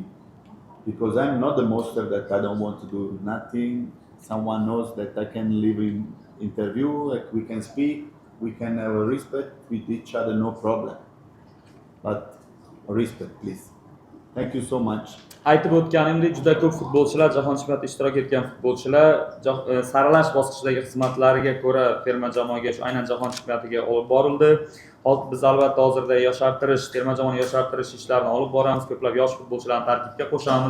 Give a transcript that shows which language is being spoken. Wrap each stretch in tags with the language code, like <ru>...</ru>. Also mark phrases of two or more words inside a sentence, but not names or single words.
<en>Because I'm not the monster that I don't want to do nothing. Someone knows that I can live in interview, like we can speak, we can have a respect with each other, no problem. But respect, please. Thank you so much.</en> <uz>Aytib o'tganimdek, juda ko'p futbolchilar, jahon chempionatida ishtirok etgan futbolchilar saralash bosqichidagi xizmatlariga ko'ra terma jamoaga, shu aynan jahon chempionatiga olib borildi. Biz albatta hozirda yoshartirish, terma jamoani yoshartirish ishlarini olib boramiz, ko'plab yosh futbolchilarni tarkibga qo'shamiz.</uz>